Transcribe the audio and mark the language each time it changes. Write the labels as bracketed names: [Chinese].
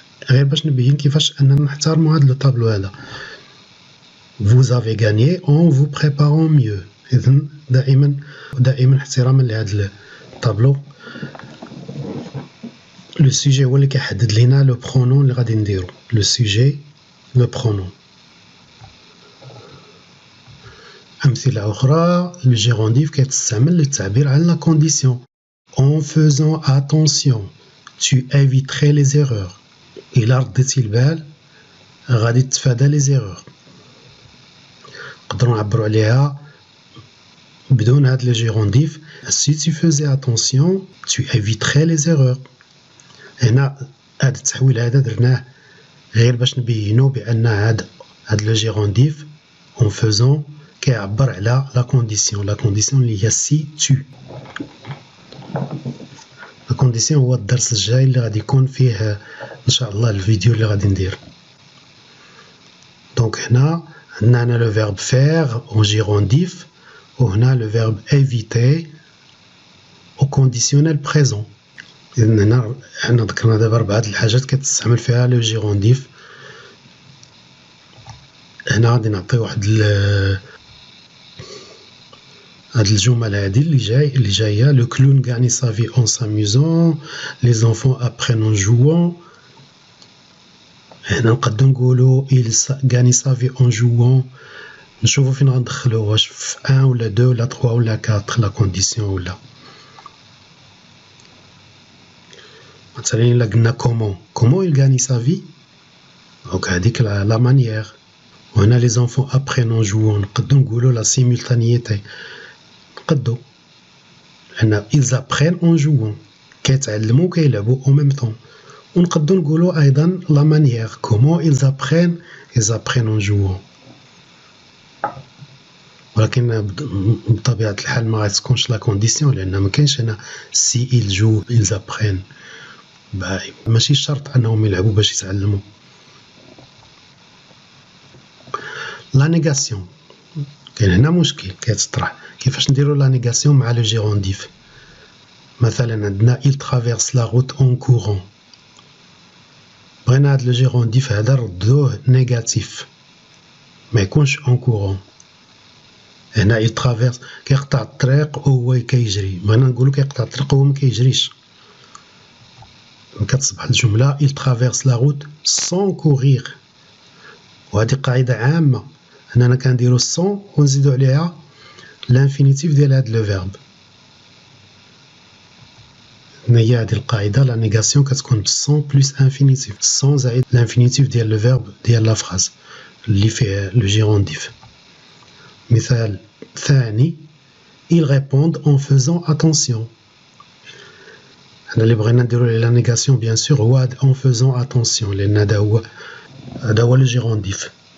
[Arabic] غير باش نبين كيفاش اننا نحترموا هذا لو طابلو هذا. [French] Vous avez gagné en vous préparant mieux. [Arabic] إذن دائما احتراما لهذا الطابلو. لو سوجي هو اللي كيحدد لينا لو برونون اللي غادي نديرو. لو سوجي لو برونون. أمثلة أخرى لو جيرونديف كيتستعمل للتعبير عن لا كونديسيون. [French] En faisant attention, tu éviterais les erreurs. [Arabic] إلا رديتي البال غادي تتفادى لي زيرور. نقدروا نعبروا عليها بدون هاد لي جيرونديف. [French] Si tu faisais attention, tu éviterais les erreurs. [Arabic] هنا هاد التحويل هذا درناه غير باش نبينوا بأن هاد لو جيرونديف [French] en faisant [Arabic] كيعبر على لا كونديسيون. لا كونديسيون اللي هي [French] si tu. [Arabic] لا كونديسيون هو الدرس الجاي اللي غادي يكون فيه ان شاء الله الفيديو اللي غادي ندير. دونك هنا عندنا لو فيرب فير اون جيرونديف وهنا لو فيرب éviter او كونديسيونيل بريزون. اذا هنا حنا ذكرنا دابا 4 الحاجات كتستعمل فيها لو جيرونديف. هنا غادي نعطي واحد هاد الجمل هادي اللي جايه. [French] لو كلون gagne sa vie en s'amusant, les enfants apprennent en jouant. [Arabic] هنا نقدروا نقولوا [French] il gagne sa vie en jouant. [Arabic] نشوفوا فين غندخلوه، واش في 1 ولا 2 ولا 3 ولا 4 لا كونديسيون ولا. مثلا الا قلنا كومون [French] il gagne sa vie [Arabic] دونك هذيك لا مانيير. وهنا لي زونفون [French] apprennent en jouant [Arabic] نقدروا نقولوا لا سيمولتانيتي. نقدروا لأن [French] ils apprennent en jouant [Arabic] كيتعلموا وكيلعبوا [French] au même temps. [Arabic] ونقدروا نقولوا أيضا [French] la manière comment ils apprennent en jouant. [Arabic] ولكن بطبيعة الحال ما غتكونش لا كونديسيون لأن ما كاينش هنا [French] si ils jouent ils apprennent. [Arabic] ماشي شرط أنهم يلعبوا باش يتعلموا. لا نيغاسيون كاين هنا مشكل كيتطرح. كيفاش نديروا لا نيغاسيون مع لو جيرونديف؟ مثلا عندنا [French] il traverse la route en courant. [Arabic] بغينا هاد لو جيرونديف هذا ردوه نيجاتيف ما يكونش [French] en courant. [Arabic] هنا [French] il traverse [Arabic] كيقطع الطريق وهو كيجري. بغينا نقولوا كيقطع الطريق وهو ما كيجريش. كتصبح الجملة [French] il traverse la route sans courir. [Arabic] وهذه قاعدة عامة. هنا كنديرو sans ونزيدو عليها الانفينيتيف ديال هاد لو فيرب. هي هذه القاعدة لا نيغاسيون كتكون sans بلس انفينيتيف. sans زائد الانفينيتيف ديال لو فيرب ديال لا فراز اللي فيه لو جيرونديف. مثال ثاني [French] ils répondent en faisant attention. [Arabic] هنا اللي بغينا نديرو لا نيغاسيون بيان سور هو [French] en faisant attention [Arabic] لأن هذا هو لو جيرونديف.